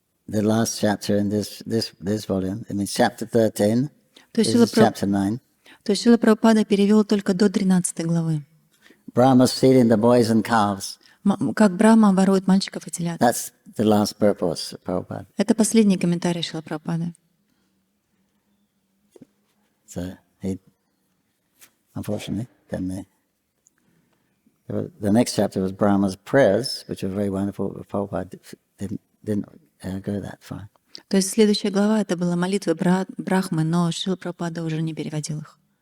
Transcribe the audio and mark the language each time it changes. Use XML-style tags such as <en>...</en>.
<en>The last chapter in this volume, I mean chapter 13, this is chapter 9.</en> <ru>То есть Шрила Прабхупада перевел только до 13 главы.</ru> <en>Brahma's feeding the boys and calves.</en> <ru>Как Брахма ворует мальчиков и телят.</ru> <en>That's the last purpose of Prabhupada.</en> <ru>Это последний комментарий Шрила Прабхупады.</ru> <en>So he, unfortunately, then the next chapter was Brahma's prayers, which were very wonderful, but Prabhupada didn't go that far.</en> <ru>То есть следующая глава это была молитва Брахмы, но Шрила Прабхупада уже не переводил их.</ru>